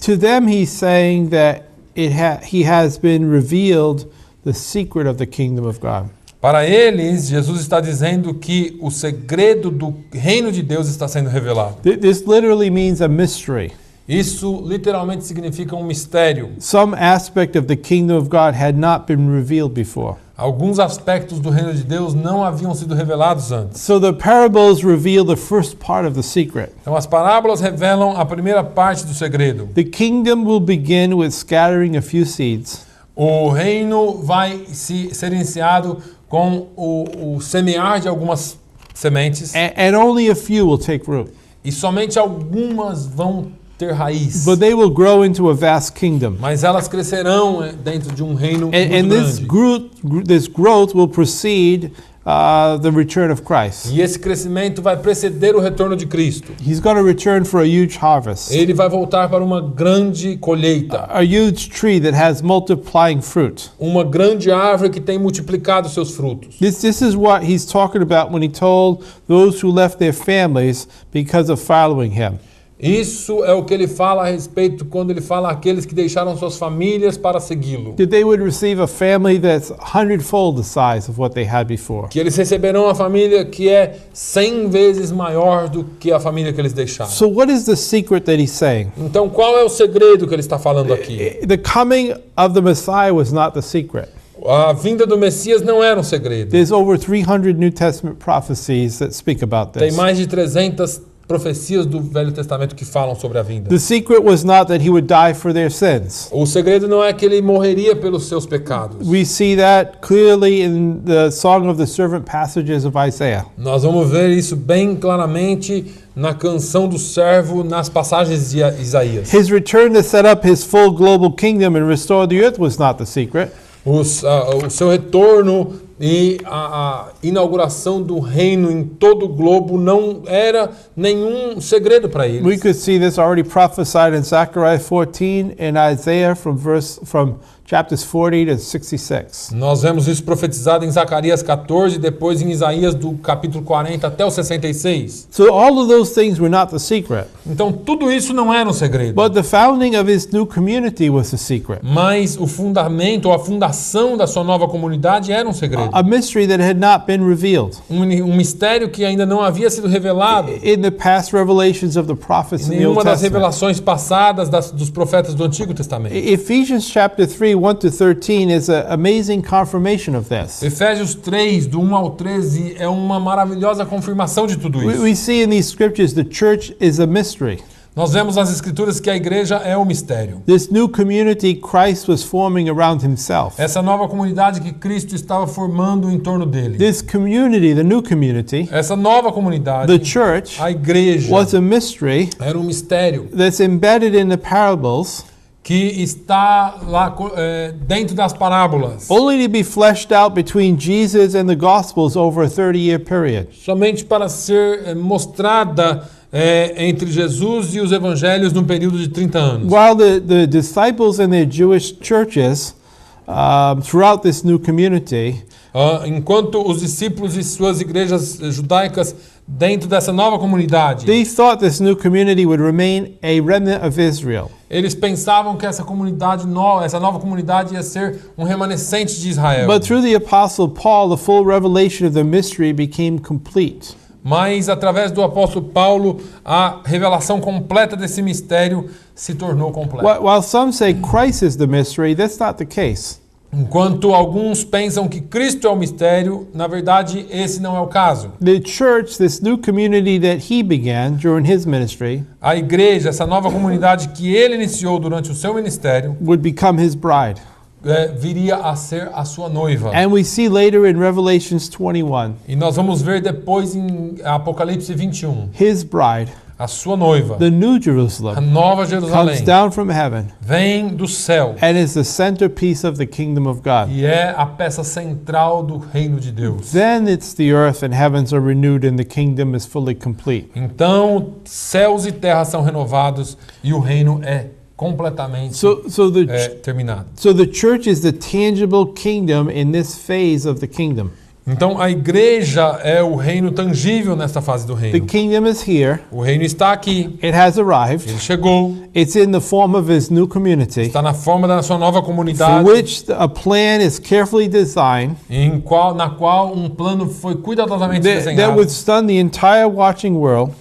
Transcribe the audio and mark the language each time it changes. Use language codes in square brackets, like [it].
[en] To them he's saying that he has been revealed the secret of the kingdom of God. [pt] Para eles, Jesus está dizendo que o segredo do reino de Deus está sendo revelado. [en] This literally means a mystery. [pt] Isso literalmente significa um mistério. [en] Some aspect of the kingdom of God had not been revealed before. [pt] Alguns aspectos do reino de Deus não haviam sido revelados antes. [en] So the parables reveal the first part of the secret. [pt] Então as parábolas revelam a primeira parte do segredo. [en] The kingdom will begin with scattering a few seeds. [pt] O reino vai ser iniciado com o semear de algumas sementes [en] And only a few will take root. [pt] e somente algumas vão ter raiz. [en] But they will grow into a vast kingdom. [pt] Mas elas crescerão dentro de um reino muito [en] And this growth will precede the return of Christ. [pt] E esse crescimento vai preceder o retorno de Cristo. [en] He's going to return for a huge harvest. [pt] Ele vai voltar para uma grande colheita. [en] A huge tree that has multiplying fruit. [pt] Uma grande árvore que tem multiplicado seus frutos. [en] This is what he's talking about when he told those who left their families because of following him. [pt] Isso é o que ele fala a respeito quando ele fala àqueles que deixaram suas famílias para segui-lo. [en] That they would receive a family that's 100-fold the size of what they had before. [pt] Que eles receberão uma família que é 100 vezes maior do que a família que eles deixaram. [en] So what is the secret that he's saying? [pt] Então qual é o segredo que ele está falando aqui? [en] The coming of the Messiah was not the secret. [pt] A vinda do Messias não era um segredo. [en] There's over 300 New Testament prophecies that speak about [pt] Tem [en] this. [pt] mais de 300 profecias do Velho Testamento que falam sobre a vinda. [en] The secret was not that he would die for their sins. [pt] O segredo não é que ele morreria pelos seus pecados. [en] We see that clearly in the Song of the Servant passages of Isaiah. [pt] Nós vamos ver isso bem claramente na canção do servo, nas passagens de Isaías. [en] His return to set up his full global kingdom and restore the earth was not the secret. [pt] O seu retorno e a inauguração do reino em todo o globo não era nenhum segredo para eles. [en] We could see this already prophesied in Zechariah 14 and Isaiah from chapters 40 to 66. [pt] Nós vemos isso profetizado em Zacarias 14, depois em Isaías do capítulo 40 até o 66. [en] So all of those things were not the secret. [pt] Então tudo isso não era um segredo. [en] But the founding of his new community was the secret. [pt] Mas o fundamento, ou a fundação da sua nova comunidade era um segredo. [en] A mystery that had not been revealed [pt] Um mistério que ainda não havia sido revelado. [en] in the past revelations of the prophets in the Old [pt] Nenhuma das [en] Testament. [pt] revelações passadas dos profetas do Antigo Testamento. [en] Ephesians chapter 3, 1 to 13 is an amazing confirmation of this. [pt] Efésios 3, do 1 ao 13, é uma maravilhosa confirmação de tudo isso. [en] We see in these scriptures the church is a mystery. [pt] Nós vemos nas Escrituras que a igreja é um mistério. [en] This new community Christ was forming around himself. [pt] Essa nova comunidade que Cristo estava formando em torno dele. [en] This community, the new community, [pt] Essa nova comunidade, [en] the church, [pt] a igreja, [en] was a mystery [pt] era um mistério [en] that's embedded in the parables, [pt] que está lá dentro das parábolas. [en] only to be fleshed out between Jesus and the Gospels over a 30-year period. [pt] Somente para ser mostrada entre Jesus e os evangelhos num período de 30 anos. [en] While the disciples and their Jewish churches throughout this new community [pt] Enquanto os discípulos e suas igrejas judaicas dentro dessa nova comunidade, [en] they thought this new community would remain a remnant of Israel. [pt] eles pensavam que essa nova comunidade ia ser um remanescente de Israel. [en] But through the apostle Paul, the full revelation of the mystery became complete. [pt] Mas através do apóstolo Paulo, a revelação completa desse mistério se tornou completa. [en] While some say Christ is the mystery, that's not the case. [pt] Enquanto alguns pensam que Cristo é o mistério, na verdade esse não é o caso. [en] The church, this new community that he began during his ministry, [pt] A igreja, essa nova comunidade que ele iniciou durante o seu ministério, [en] would become his bride. [pt] Viria a ser a sua noiva. [en] And we see later in Revelations 21, [pt] E nós vamos ver depois em Apocalipse 21, [en] his bride, [pt] a sua noiva, [en] the New [pt] a [en] Jerusalem, [pt] nova [en] comes [pt] Jerusalém, [en] down from heaven [pt] vem do céu [en] and is the centerpiece of the kingdom of God. [pt] e é a peça central do reino de Deus. [en] Then it's the earth and heavens are renewed and the kingdom is fully complete. [pt] Então, céus e terra são renovados e o reino é completamente [en] So [pt] terminado. [en] the church is the tangible kingdom in this phase of the kingdom. [pt] Então, a igreja é o reino tangível nesta fase do [en] The [pt] reino. [en] kingdom is here. [pt] O reino está aqui, [en] It has arrived. [pt] ele chegou, [en] It's in the form of his new community, [pt] está na forma da sua nova [en] for [pt] comunidade, [en] which a plan is carefully designed [pt] na qual um plano foi cuidadosamente [en] that [pt] desenhado. [en] would stun the entire watching world.